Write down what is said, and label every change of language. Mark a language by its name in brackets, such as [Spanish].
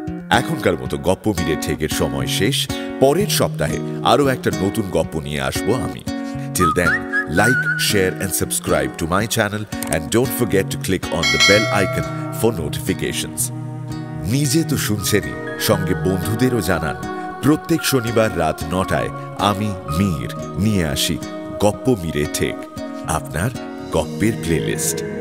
[Bangla] এখনকার মতো গপ্প মিরে ঠেকের সময় শেষ। পরের সপ্তাহে আরো একটা নতুন গপ্প নিয়ে আসবো আমি। [English] Till then, like, share and subscribe to my channel and don't forget to click on the bell icon for notifications. [Bangla] নিজে তো শুনছেনই, সঙ্গে বন্ধুদেরও জানান। প্রত্যেক শনিবার রাত 9টায় আমি মীর নিয়ে আসি গপ্প মিরে ঠেক, আপনার গপ্পের প্লেলিস্ট।